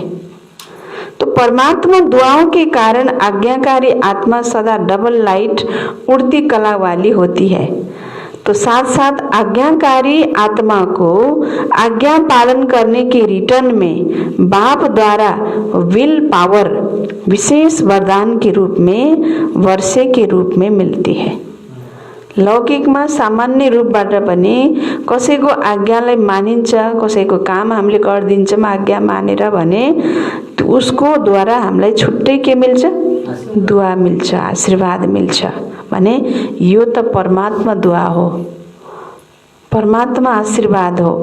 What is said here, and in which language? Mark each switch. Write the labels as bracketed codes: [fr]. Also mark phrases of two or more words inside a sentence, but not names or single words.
[hi] तो परमात्मा दुआओं के कारण आज्ञाकारी आत्मा सदा [en] double light [hi] उड़ती कला वाली होती है। तो साथ साथ आज्ञाकारी आत्मा को आज्ञा पालन करने के रिटर्न में बाप द्वारा [en] will power [hi] विशेष वरदान के रूप में वर्षे के रूप में मिलती है। [ne] लौकिकमा सामान्य रूपबाट पनि कसैको आज्ञालाई मानिन्छ, कसैको काम हामीले गरिदिन्छौँ आज्ञा मानेर भने उसको द्वारा हामीलाई छुट्टै के मिल्छ, दुआ मिल्छ, आशीर्वाद मिल्छ भने यो त परमात्मा दुआ हो, परमात्मा आशीर्वाद हो।